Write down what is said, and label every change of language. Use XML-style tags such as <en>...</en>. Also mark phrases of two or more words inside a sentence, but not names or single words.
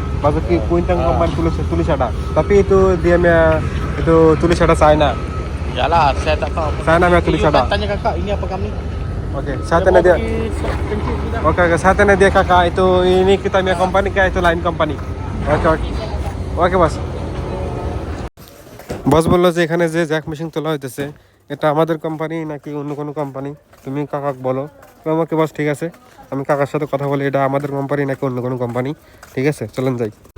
<ms>Bazo ki Kuintang company tulis ada. Tapi itu dia punya itu tulis ada China. Yalah, saya tak tahu. China punya tulis ada. Tanya kakak, ini apa kami? Oke, saya tanya dia. Oke, saya tanya dia kakak, itu ini kita punya company kah itu lain company? Oke, bos.</ms> <bn>বস বললো যে এখানে যে জ্যাক মেশিন তোলা হইতেছে এটা আমাদের কোম্পানি নাকি অন্য কোনো কোম্পানি, তুমি কাকাক বলো। তো আমাকে বস ঠিক আছে, আমি কাকার সাথে কথা বলি, এটা আমাদের কোম্পানি নাকি অন্য কোনো কোম্পানি। ঠিক আছে, চলেন যাই।</bn>